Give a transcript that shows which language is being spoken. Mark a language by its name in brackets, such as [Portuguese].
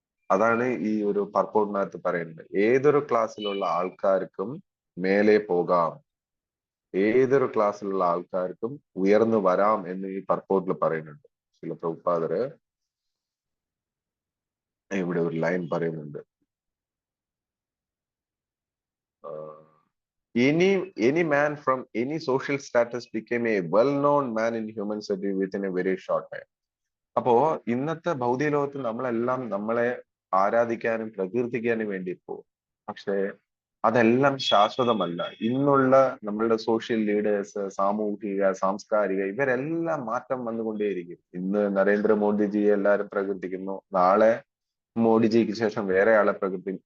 [Malayalam] അതാണ് ഈ ഒരു പർപ്പോട്ടിനകത്ത് പറയുന്നത്. ഏതൊരു ക്ലാസ്സിലുള്ള ആൾക്കാർക്കും മേലെ പോകാം, ഏതൊരു ക്ലാസ്സിലുള്ള ആൾക്കാർക്കും ഉയർന്നു വരാം എന്ന് ഈ പർപ്പോട്ടിൽ പറയുന്നുണ്ട്. ചില പ്രഭുപാദര് ഇവിടെ ഒരു ലൈൻ പറയുന്നുണ്ട്. [English] Any man from any social status became a well-known man in human society within a very short time. [Malayalam] അപ്പോ ഇന്നത്തെ ഭൗതിക ലോകത്ത് നമ്മളെല്ലാം നമ്മളെ ആരാധിക്കാനും പ്രകീർത്തിക്കാനും വേണ്ടി പോകും. പക്ഷേ അതെല്ലാം ശാശ്വതമല്ല. ഇന്നുള്ള നമ്മളുടെ സോഷ്യൽ ലീഡേഴ്സ്, സാമൂഹിക, സാംസ്കാരിക, ഇവരെല്ലാം മാറ്റം വന്നുകൊണ്ടേയിരിക്കും. ഇന്ന് നരേന്ദ്രമോദിജിയെ എല്ലാവരും പ്രകീർത്തിക്കുന്നു, നാളെ മോഡിജിക്ക് ശേഷം വേറെ ആളെ പ്രകീർത്തിക്കും.